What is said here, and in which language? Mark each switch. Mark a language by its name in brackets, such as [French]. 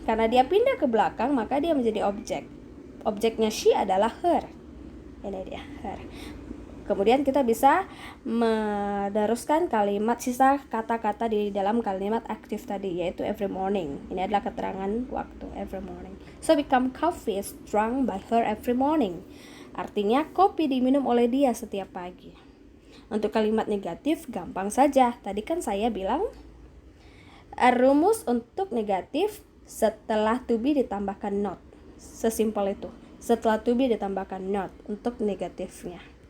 [Indonesian] Karena dia pindah ke belakang, maka dia menjadi objek. Objeknya she adalah her. Ini dia, her. Kemudian kita bisa meneruskan kalimat sisa kata-kata di dalam kalimat aktif tadi, yaitu [English] every morning. [Indonesian] Ini adalah keterangan waktu, [English] every morning. So become coffee is drunk by her every morning. [Indonesian] Artinya kopi diminum oleh dia setiap pagi. Untuk kalimat negatif gampang saja. Tadi kan saya bilang rumus untuk negatif setelah to be ditambahkan not. Sesimpel itu. Setelah to be ditambahkan not untuk negatifnya.